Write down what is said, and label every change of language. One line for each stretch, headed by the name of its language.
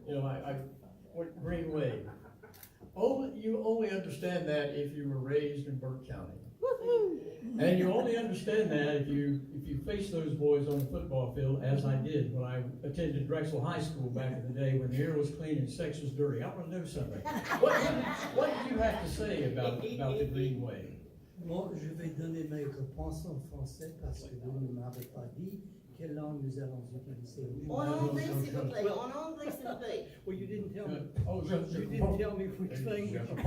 English: You know, what green wave? You only understand that if you were raised in Burke County. And you only understand that if you face those boys on the football field, as I did when I attended Drexel High School back in the day when the air was clean and sex was dirty. I want to know something. What did you have to say about the green wave?
French: Moi, je vais donner mes réponses en français parce que vous ne m'avez pas dit quelle langue nous allons utiliser. En anglais, s'il vous plaît, en anglais, s'il vous plaît.
English: Well, you didn't tell me. Oh, You didn't tell me which language.